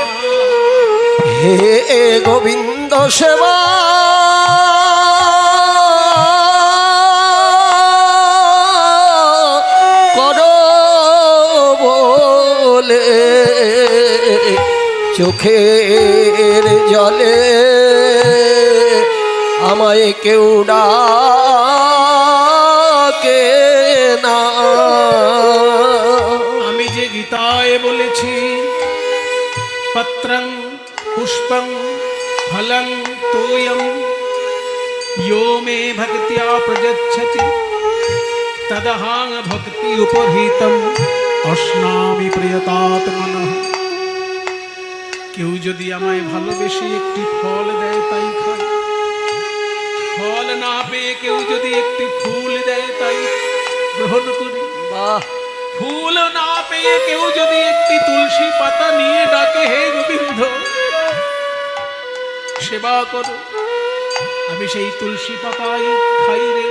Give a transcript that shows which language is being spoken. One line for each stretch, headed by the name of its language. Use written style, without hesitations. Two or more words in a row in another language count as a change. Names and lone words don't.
Bangla: হে গোবিন্দ সেবা করো বলে চোখের জলে আমায় কেউ ডাকে না। আমি যে গীতায় বলেছি,
Sanskrit: পত্রং পুষ্পং ফলং তোয়ং यो मे भक्त्या प्रयच्छति तदहं भक्ति उपहितम अश्नामि प्रियतात्मनः।
Bangla: কেউ যদি আমায় ভালোবেসে একটি ফল দেয় তাই খাই, ফল না পেয়ে কেউ যদি একটি ফুল দেয় তাই গ্রহণ করি, বাহ, ফুল না পেয়ে কেউ যদি একটি তুলসী পাতা নিয়ে ডাকে, হে গোবিন্দ সেবা করো, আমি সেই তুলসী পাতাই খাই রে।